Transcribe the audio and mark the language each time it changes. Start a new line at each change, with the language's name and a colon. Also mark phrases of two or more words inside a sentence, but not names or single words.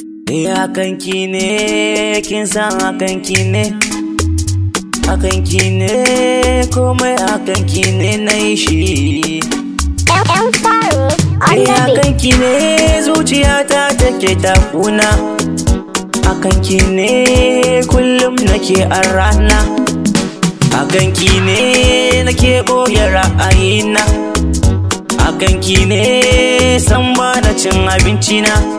Hausa: Eh, akan ki ne, kin san akan ki ne. Akan ki ne, komai akan ki ne na yi shi.
English: M M Farouk, on Eh, the beat.
Hausa: akan ki ne, zuciyata take ta kuna. Akan ki ne, kullum nake a rana. Akan ki ne, nake ɓoye ra'ayina. Akan ki ne, san ba na cin abinci na.